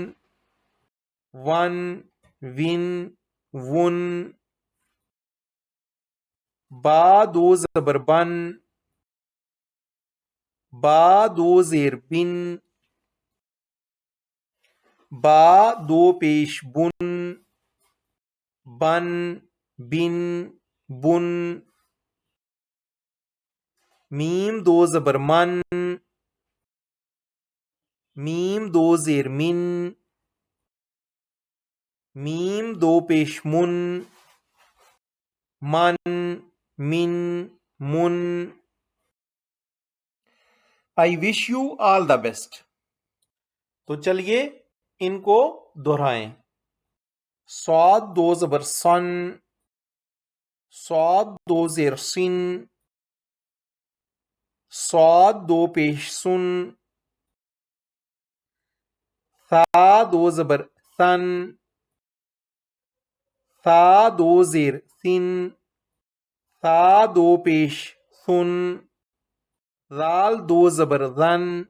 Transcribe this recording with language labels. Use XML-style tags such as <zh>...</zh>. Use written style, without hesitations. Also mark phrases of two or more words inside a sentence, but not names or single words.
<ur>ون ون ون، با دو زبر بن، با دو زیر بن، با دو پیش بن، بن بن بن، میم دو زبر من، میم دو زیر من، میم دو پیش من، من من من۔</ur> <en>I wish you all the best.</en> <ur>تو چلیے ان کو دہرائیں۔ صاد دو زبر سن، صاد دو زیر سن، صاد دو پیش سن، ثا دو زبر ثن، ثا دو زیر ثن، ثا دو پیش ثن، ذال دو زبر ذن،</ur>